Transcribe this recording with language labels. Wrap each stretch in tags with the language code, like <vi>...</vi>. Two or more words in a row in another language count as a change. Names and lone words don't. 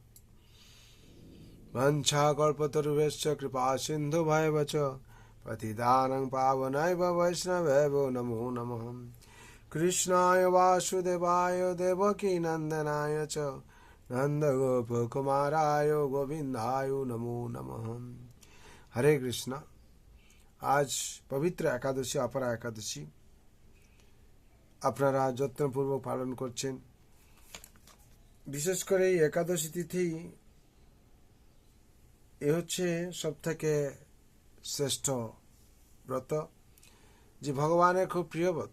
<sa>वंशाकल्पतरुभ्यश्च कृपा सिन्धुभ्येव च पतितानं पावनैव वैष्णवेभ्यो नमो नमः। कृष्णाय वासुदेवाय देवकीनन्दनाय च नन्दगोपकुमाराय गोविन्दाय नमो नमः।</sa> <bn>হরে কৃষ্ণ। আজ পবিত্র একাদশী অপরা একাদশী আপনারা যত্নপূর্বক পালন করছেন। বিশেষ করে এই একাদশী তিথি এ হচ্ছে সবথেকে শ্রেষ্ঠ ব্রত, যে ভগবানের খুব প্রিয় ব্রত।</bn>